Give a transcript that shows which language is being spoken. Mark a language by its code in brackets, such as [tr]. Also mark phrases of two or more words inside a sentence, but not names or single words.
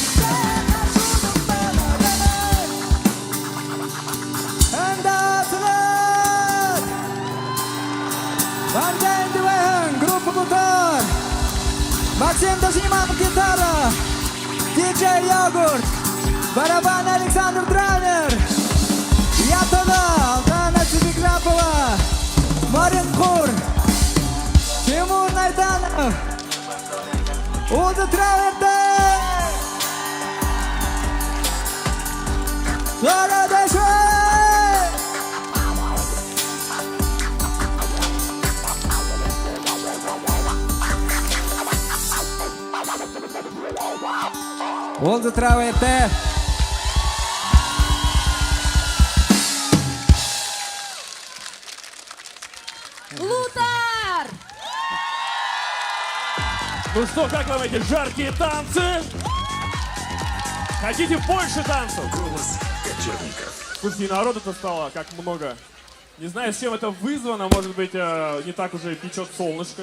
[en] And that's it. [ru] Ванден Дуэн, группа Мутар. Максим Досимов, гитара. Диджей Йогурт. Барабан Александр Дранер. Я туда, Алдана Цибикрапова. Марин Хур. Тимур Найданов. Улдза Траверте. Городеши. Улдза Траверте. Лутар! Ну что, как вам эти жаркие танцы? Хотите больше танцев? Слушайте, народу-то стало как много. Не знаю, с чем это вызвано. Может быть, не так уже печет солнышко.